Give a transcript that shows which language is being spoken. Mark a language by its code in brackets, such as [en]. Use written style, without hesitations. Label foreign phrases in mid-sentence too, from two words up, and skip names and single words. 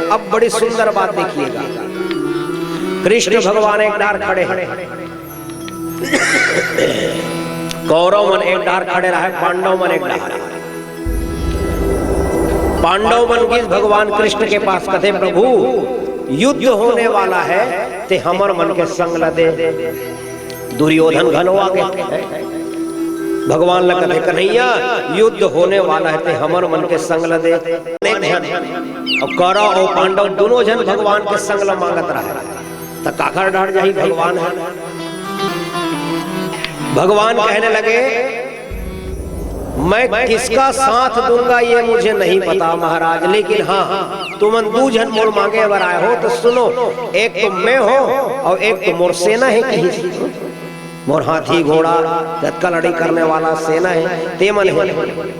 [hne] अब बड़ी सुंदर बात देखिएगा, कृष्ण भगवान एक डार खड़े हैं, कौरव मन एक डार खड़े रहे, पांडव मन एक डार। पांडव मन किस भगवान कृष्ण के पास कहते प्रभु युद्ध होने वाला है ते हमर मन के संग ल दे। दुर्योधन घनो आगे भगवान ल कहते कन्हैया युद्ध होने वाला है ते हमर मन के संग ल दे। और कौरव और पांडव दोनों जन भगवान के संग ल मांगत रहे, तो काकर डार जाही भगवान है। भगवान कहने लगे मैं किसका साथ दूंगा ये मुझे नहीं पता महाराज, लेकिन हाँ तुम 2 जन मोर मांगे अगर आए हो तो सुनो, एक तो मैं हो और एक तो मोर सेना है, कहीं मोर हाथी घोड़ा तत्का लड़ी करने वाला सेना है, ते मन है।